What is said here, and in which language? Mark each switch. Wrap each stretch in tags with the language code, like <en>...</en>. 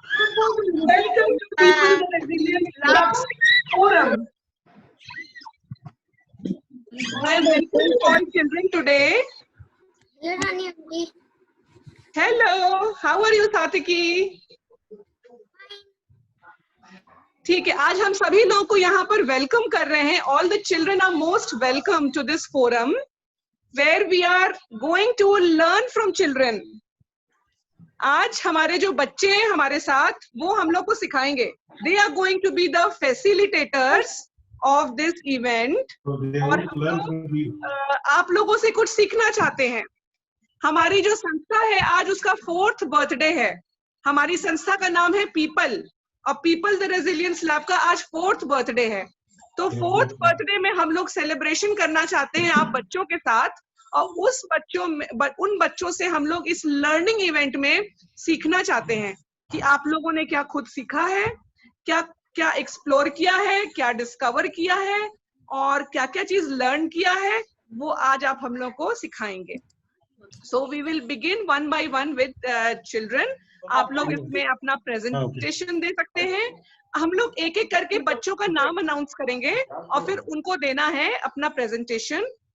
<en>Welcome to People the Resilient Labs Forum. I am welcoming all children today.</en> <hi>Hello Rani aunty.</hi> <en>Hello, how are you, Satiki?</en> <hi>ठीक है, आज हम सभी लोगों को यहाँ पर वेलकम कर रहे हैं.</hi> <en>All the children are most welcome to this forum, where we are going to learn from children.</en> <hi>आज हमारे जो बच्चे हैं हमारे साथ, वो हम लोग को सिखाएंगे.</hi> <en>They are going to be the facilitators of this event.</en> <hi>और हम लोग आप लोगों से कुछ सीखना चाहते हैं. हमारी जो संस्था है आज उसका 4th बर्थडे है. हमारी संस्था का नाम है पीपल, और पीपल द रेजिलियंस लैब का आज 4th बर्थडे है. तो 4th बर्थडे में हम लोग सेलिब्रेशन करना चाहते हैं आप बच्चों के साथ, और उन बच्चों से हम लोग इस लर्निंग इवेंट में सीखना चाहते हैं कि आप लोगों ने क्या खुद सीखा है, क्या क्या एक्सप्लोर किया है, क्या डिस्कवर किया है, और क्या क्या चीज लर्न किया है, वो आज आप हम लोग को सिखाएंगे.</hi> <en>So we will begin one by one with children.</en> <hi>आप लोग इसमें अपना प्रेजेंटेशन दे सकते हैं. हम लोग एक एक करके बच्चों का नाम अनाउंस करेंगे और फिर उनको देना है अपना प्रेजेंटेशन.</hi>